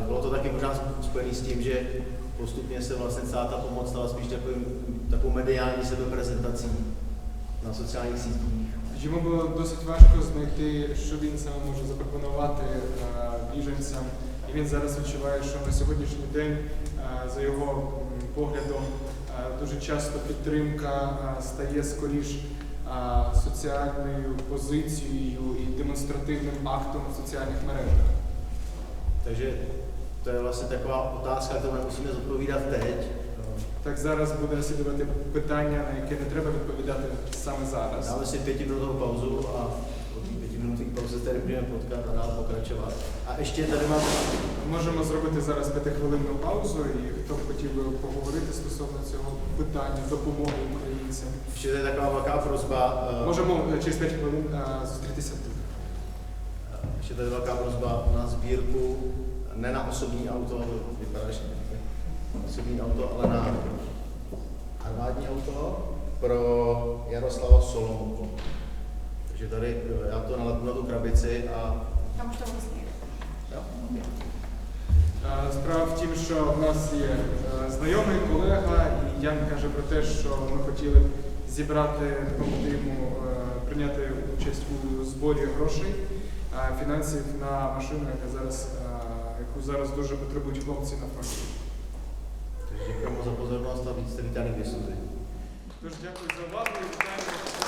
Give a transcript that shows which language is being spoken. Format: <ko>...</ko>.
<cs>Bylo to taky možná spojené s tím, že postupně se vlastně celá ta pomoc stala spíš takovou mediální sebeprezentací</cs> <uk>на соціальних сітях. Йому було досить важко знайти, що він саме може запропонувати біженцям. І він зараз відчуває, що на сьогоднішній день, за його поглядом, дуже часто підтримка стає скоріш соціальною позицією і демонстративним актом в соціальних мережах.</uk> <cs>Takže to je vlastně taková otázka, kterou musíme zodpovídat teď.</cs> <uk>Так зараз буде слідувати питання, на яке не треба відповідати саме зараз.</uk> <cs>Dáme si 5minutovou pauzu a po té 5minutové pauze tady budeme potkat a dál pokračovat. A ještě tady mám...</cs> <uk>Можемо зробити зараз 5-хвилинну паузу, і хто б хотів би поговорити стосовно цього питання допомоги українцям.</uk> <cs>Ještě je taková velká prosba.</cs> <uk>Можемо через 5 хвилин зустрітися тут.</uk> <cs>Ještě tady velká prosba na sbírku, ne na osobní auto, vypadá, že osobní auto, ale na armádní auto pro Jaroslava Solomku. Takže tady já to nalepnu na tu krabici a...</cs> <uk>Там що власне.</uk> <cs>Jo?</cs> <uk>Справа в тім, що в нас є знайомий колега, і Ян каже про те, що ми хотіли б зібрати, допомогти йому прийняти участь у зборі грошей, фінансів на машину, яку зараз дуже потребують хлопці на фронті.</uk> <cs>Takže děkujeme za pozornost a víc tady diskuzi.</cs> <uk>Тож дякую за увагу і вітаємо.</uk>